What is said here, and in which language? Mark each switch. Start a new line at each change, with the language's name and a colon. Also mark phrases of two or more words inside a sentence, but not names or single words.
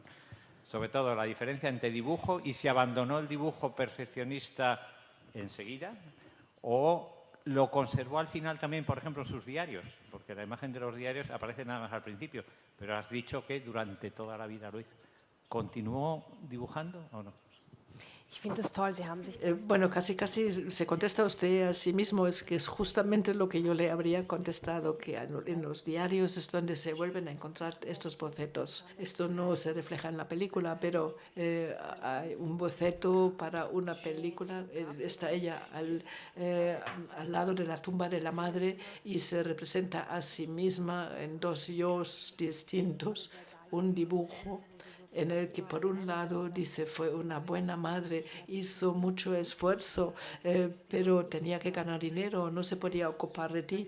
Spanish: Sobre todo la diferencia entre dibujo y si abandonó el dibujo perfeccionista enseguida o lo conservó al final también, por ejemplo, en sus diarios, porque la imagen de los diarios aparece nada más al principio, pero has dicho que durante toda la vida lo hizo. ¿Continuó dibujando o no?
German: Ich finde es toll, Sie haben sich
Spanish: Bueno, casi se contesta usted a sí mismo, es que es justamente lo que yo le habría contestado, que en los diarios es donde se vuelven a encontrar estos bocetos. Esto no se refleja en la película, pero hay un boceto para una película, está ella al lado de la tumba de la madre y se representa a sí misma en dos yos distintos, un dibujo en el que por un lado dice fue una buena madre, hizo mucho esfuerzo, pero tenía que ganar dinero, no se podía ocupar de ti.